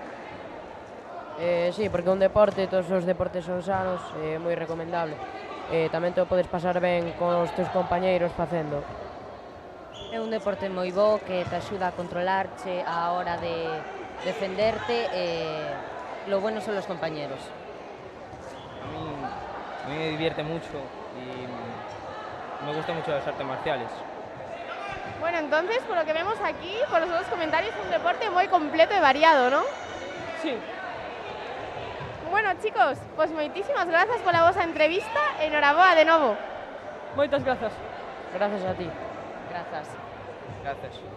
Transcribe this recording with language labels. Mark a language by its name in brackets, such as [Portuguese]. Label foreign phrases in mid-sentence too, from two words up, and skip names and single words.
[Galician] Sí, porque un deporte, todos os deportes son sanos, é moi recomendable. Tamén te podes pasar ben con os teus compañeiros facendo. É un deporte moi bo que te axuda a controlarche a hora de defenderte e [Spanish] lo bueno son los compañeros. A mí me divierte mucho y me gustan mucho las artes marciales. Bueno, entonces, por lo que vemos aquí, por los dos comentarios, es un deporte muy completo y variado, ¿no? Sí. Bueno, chicos, [Galician] pues moitísimas grazas pola vosa entrevista e enhoraboa de novo. Moitas grazas. Grazas a ti. Grazas. [Spanish] Gracias.